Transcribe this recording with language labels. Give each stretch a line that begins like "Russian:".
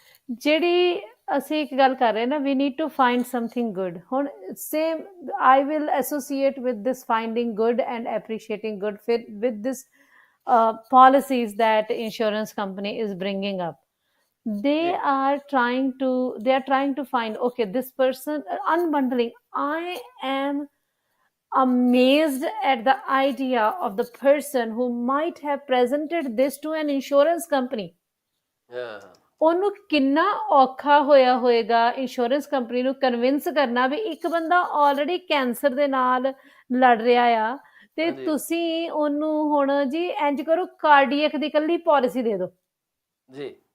Punjabi: ਜਿਹੜੀ ਅਸੀਂ ਇੱਕ ਗੱਲ ਕਰ ਰਹੇ ਨਾ,
English: We need to find something good. ਹੁਣ same I will associate with this finding good and appreciating good ਫਿਰ with this policies that insurance company is bringing up. They are trying to find, okay, this person unbundling. I am amazed at the idea of the person who might have presented this to an insurance company.
Punjabi: ਉਹਨੂੰ ਕਿੰਨਾ ਔਖਾ ਹੋਇਆ ਹੋਏਗਾ insurance company ਨੂੰ convince ਕਰਨਾ ਵੀ ਇੱਕ ਬੰਦਾ already cancer ਦੇ ਨਾਲ ਲੜ ਰਿਹਾ ਆ ਤੇ ਤੁਸੀਂ ਉਹਨੂੰ ਹੁਣ ਜੀ ਇੰਜ ਕਰੋ, ਕਾਰਡੀਅਕ ਦੀ ਇਕੱਲੀ ਪਾਲਿਸੀ ਦੇ ਦਿਓ ਜੀ।